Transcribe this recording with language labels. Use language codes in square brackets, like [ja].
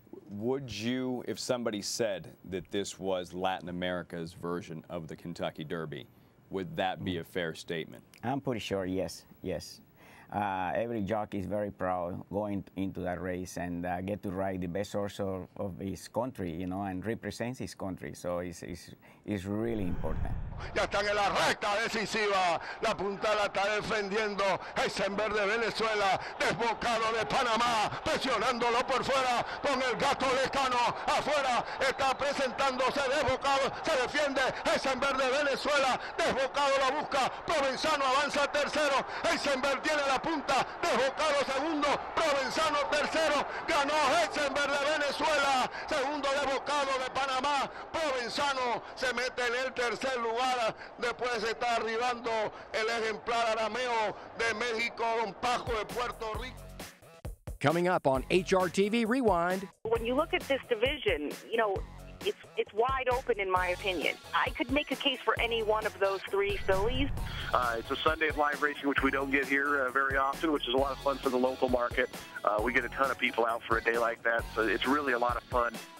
[en] Would you, if somebody said that this was Latin America's version of the Kentucky Derby, Would that be a fair statement? I'm pretty sure, yes, yes. Every jockey is very proud going into that race and get to ride the best horse of his country, you know, and represents his country. So it's really important. [es] Ya están en la recta decisiva. La punta la está defendiendo Heisenberg de Venezuela, desbocado de Panamá, presionándolo por fuera con el gato Lecano afuera. Está presentándose desbocado, se defiende Heisenberg de Venezuela, desbocado la busca. Provenzano avanza tercero. Heisenberg tiene la punta, desbocado segundo. Provenzano tercero. Ganó Heisenberg de Venezuela. Segundo desbocado de Panamá. Provenzano se mete en el tercer lugar. Después está arribando el ejemplar arameo de México, Don Paco de Puerto Rico. [en] Coming up on HRTV Rewind. When you look at this division, you know, it's wide open in my opinion. I could make a case for any one of those three fillies. It's a Sunday of live racing, which we don't get here very often, which is a lot of fun for the local market. We get a ton of people out for a day like that, so it's really a lot of fun.